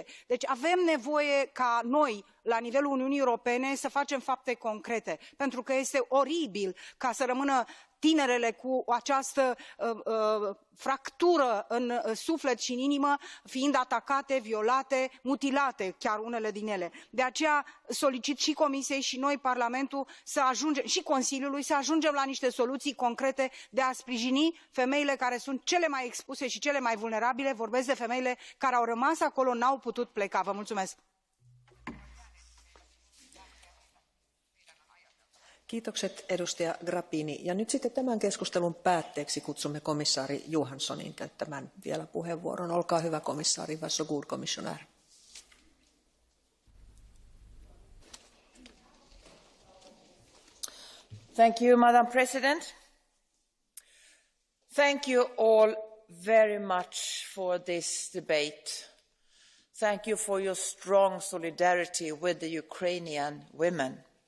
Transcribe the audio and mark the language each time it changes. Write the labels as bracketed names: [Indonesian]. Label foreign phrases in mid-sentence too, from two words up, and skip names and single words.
[Romanian] Deci avem nevoie ca noi, la nivelul Uniunii Europene, să facem fapte concrete, pentru că este oribil ca să rămână tinerele cu această fractură în suflet și în inimă, fiind atacate, violate, mutilate, chiar unele din ele. De aceea solicit și Comisiei și noi, Parlamentul, să ajungem, și Consiliului, să ajungem la niște soluții concrete de a sprijini femeile care sunt cele mai expuse și cele mai vulnerabile. Vorbesc de femeile care au rămas acolo, n-au putut pleca. Vă mulțumesc! [Finnish] Kiitokset edustaja Grappini. Ja nyt sitten tämän keskustelun päätteeksi kutsumme komissaari Johanssonin käyttämään vielä puheenvuoron. Olkaa hyvä, komissaari. [Swedish] Varsågod, kommissionär. [English] Thank you, Madam President. Thank you all very much for this debate. Thank you for your strong solidarity with the Ukrainian women.